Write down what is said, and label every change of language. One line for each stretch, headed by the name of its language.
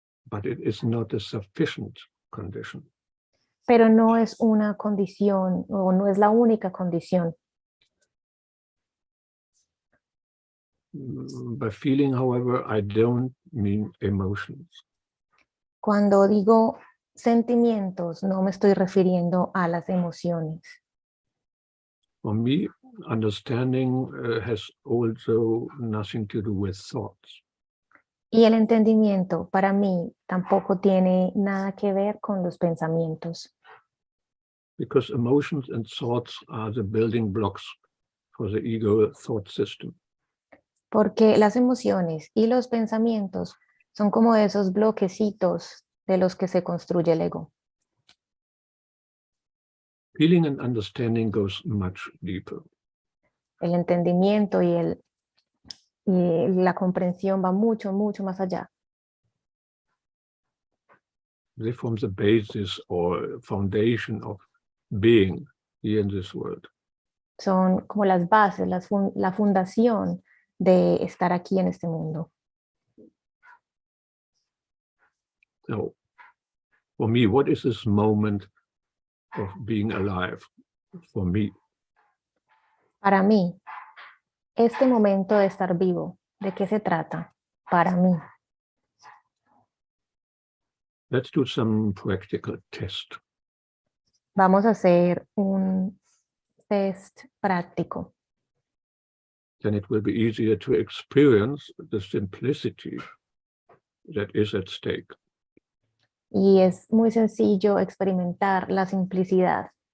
English: But it is not a sufficient condition.
Spanish: Pero no es una condición o no es la única condición.
English: By feeling, however, I don't mean emotions.
Spanish: Cuando digo sentimientos, no me estoy refiriendo a las emociones.
English: For me, understanding has also nothing to do with thoughts.
Spanish: Y el entendimiento para mí tampoco tiene nada que ver con los pensamientos.
English: Because emotions and thoughts are the building blocks for the ego thought system.
Spanish: Porque las emociones y los pensamientos son como esos bloquecitos de los que se construye el ego.
English: Feeling and understanding goes much deeper.
Spanish: El entendimiento y la comprensión va mucho, mucho más allá.
English: They form the basis or foundation of being here in this world.
Spanish: Son como las bases, la fundación de estar aquí en este mundo.
English: So, for me, what is this moment of being alive? For me,
Spanish: Para mí, este momento de estar vivo, ¿de qué se trata? Para mí.
English: let's do some practical test.
Spanish: Vamos a hacer un test práctico.
English: Then it will be easier to experience the simplicity that is at stake.
Spanish: Y es muy sencillo experimentar la simplicidad.